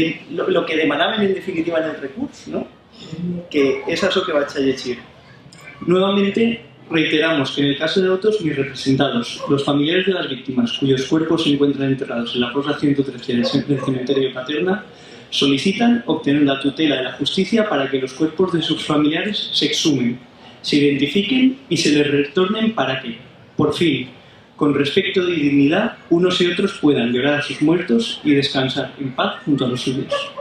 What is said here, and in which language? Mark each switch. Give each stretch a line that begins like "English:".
Catalan: lo que demanaven en definitiva en el recurs, no? Que és això que vaig a llegir.
Spanish: Nuevamente, reiteramos que en el caso de autos ni representados, los familiares de las víctimas cuyos cuerpos se encuentran enterrados en la fosa 113 del cementerio de Paterna solicitan obtener la tutela de la justicia para que los cuerpos de sus familiares se exhumen, se identifiquen y se les retornen para que, por fin, con respeto y dignidad, unos y otros puedan llorar a sus muertos y descansar en paz junto a los suyos.